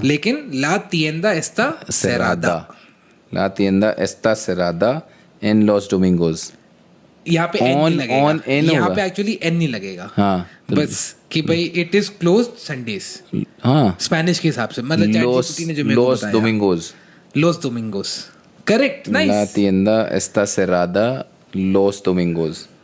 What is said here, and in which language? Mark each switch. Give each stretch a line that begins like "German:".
Spanish: लेकिन la tienda está cerrada. La tienda está cerrada en los domingos.
Hindi: यहाँ पे N नहीं लगेगा. यहाँ पे एक्चुअली एन नहीं लगेगा. हाँ. बस कि भाई
English: It is closed Sundays.
Hindi: हाँ. स्पेनिश के हिसाब से, मतलब ChatGPT ने जो मेरे को बताया.
Spanish: Los domingos.
English: Correct. Nice.
Spanish: La tienda está cerrada los domingos.